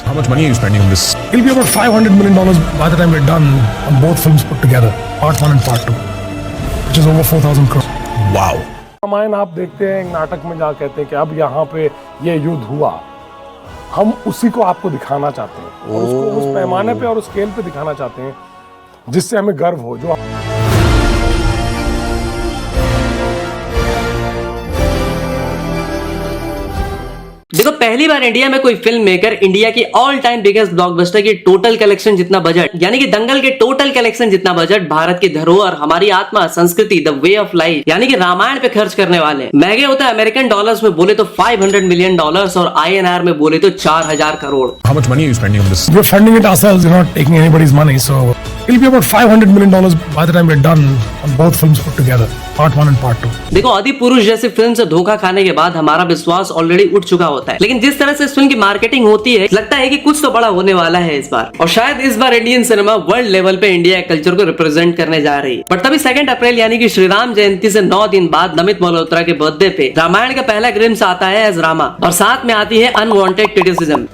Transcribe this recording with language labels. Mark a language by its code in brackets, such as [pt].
[en] How much money are you spending on this? It'll be about $500 million by the time we're done on both films put together, part 1 and part 2, which is over 4,000 crores. Wow. [hi] Ramayan आप देखते हैं एक नाटक में जहाँ कहते हैं कि अब यहाँ पे ये युद्ध हुआ, हम उसी को आपको दिखाना चाहते हैं और उसको उस पैमाने पे और उस स्केल पे दिखाना चाहते हैं जिससे हमें गर्व हो। जो देखो, पहली बार इंडिया में कोई फिल्म मेकर इंडिया की ऑल टाइम बिगेस्ट ब्लॉकबस्टर की टोटल कलेक्शन जितना बजट, यानी कि दंगल के टोटल कलेक्शन जितना बजट भारत की धरोहर, हमारी आत्मा, संस्कृति, [en] the way of life [hi] यानी कि रामायण पे खर्च करने वाले। महंगे होते हैं अमेरिकन डॉलर्स में बोले तो $500 मिलियन और INR में बोले तो 4000 crore. [en] How much money are you spending on this? we're funding it ourselves, we're not taking anybody's money, so it'll be about $500 million by the time we're done on both films put together, part 1 and part 2. [hi] देखो, आदि पुरुष जैसी film से धोखा खाने के बाद हमारा विश्वास ऑलरेडी उठ चुका होता है, लेकिन जिस तरह से इस फिल्म की मार्केटिंग होती है, लगता है कि कुछ तो बड़ा होने वाला है इस बार, और शायद इस बार इंडियन सिनेमा वर्ल्ड लेवल पे इंडिया कल्चर को रिप्रेजेंट करने जा रही है। बट तभी 2 अप्रैल यानी कि श्री राम जयंती से 9 दिन बाद नमित मल्होत्रा के बर्थडे पे रामायण का पहला ग्लिम्स आता है एज रामा, और साथ में आती है अनवांटेड क्रिटिसिज्म।